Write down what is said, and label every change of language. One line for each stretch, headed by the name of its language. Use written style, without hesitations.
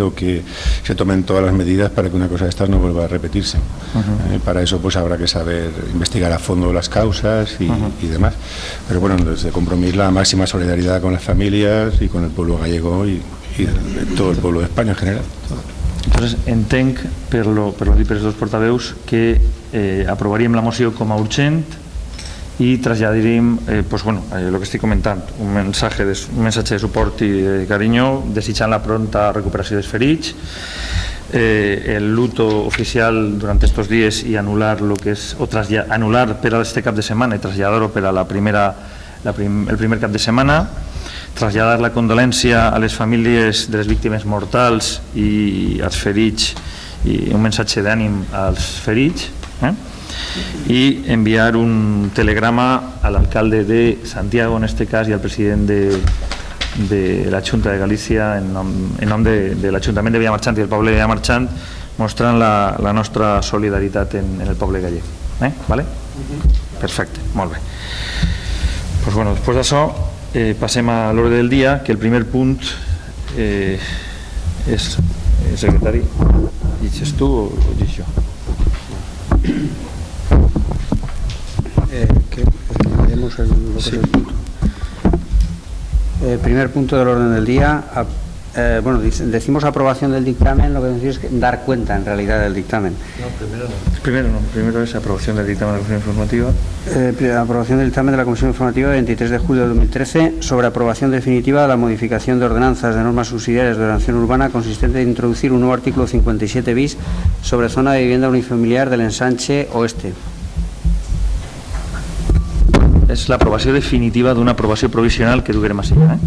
Spanish: Pero que se tomen todas las medidas para que una cosa de estas no vuelva a repetirse. Para eso pues habrá que saber investigar a fondo las causas y demás. Pero desde Compromís la máxima solidaridad con las familias y con el pueblo gallego y todo el pueblo de España en general.
Catalan: Entonces, entenc, per lo dit per els dos portaveus, que aprovaríem la moció com a urgent i traslladaríem el que estic comentant, un missatge de suport i de carinyo, desitjant la pronta recuperació dels ferits, el luto oficial durant estos dies i anul·lar per a este cap de setmana i traslladar-ho per a el primer cap de setmana, traslladar la condolència a les famílies de les víctimes mortals i als ferits, i un missatge d'ànim als ferits, i enviar un telegrama a l'alcalde de Santiago, en este cas, i al president de la Junta de Galícia en nom de l'Ajuntament de Vilamarxant i del poble de Vilamarxant, mostrant la nostra solidaritat en el poble gallec. Vale? Perfecte, molt bé. Després d'això passem a l'ordre del dia, que el primer punt és... Secretari, llegis tu o llegis jo?
Spanish: El primer punto del orden del día, decimos aprobación del dictamen, lo que decimos es dar cuenta en realidad del dictamen. Primero es aprobación del dictamen de la Comisión Informativa. Aprobación del dictamen de la Comisión Informativa del 23 de julio de 2013 sobre aprobación definitiva de la modificación de ordenanzas de normas subsidiarias de ordenación urbana consistente en introducir un nuevo artículo 57 bis sobre zona de vivienda unifamiliar del ensanche oeste.
Catalan: És l'aprovació definitiva d'una aprovació provisional que duguem així.